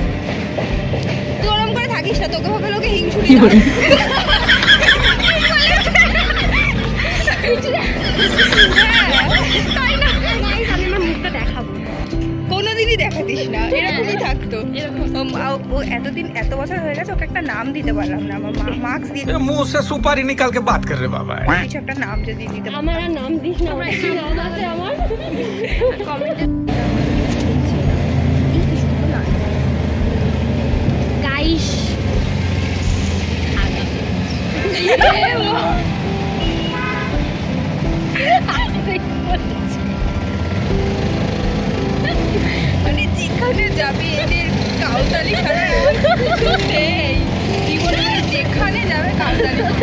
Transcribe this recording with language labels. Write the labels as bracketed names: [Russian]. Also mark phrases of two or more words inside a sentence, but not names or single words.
[Bangla] তুই ওরম করে থাকিস না, তোকে ভাবে লোকে হিংসুরি কোনোদিনই দেখাতিস না, এরকমই থাকতো। ও এতদিন, এত বছর হয়ে গেছে, ওকে একটা নাম দিতে পারলাম না। আমার মার্কস দিয়ে [Hindi] मुंह से सुपारी निकाल के बात कर रहे बाबा। [Bangla] কিছু একটা নাম যদি দিতে পারলাম। আমার নাম দিস না, নাম আছে আমার কমেন্টে। গাইস মানে যেখানে যাবি এদের কাউতালি ছাড়া নেই জীবনে, যেখানে যাবে কাউতালি।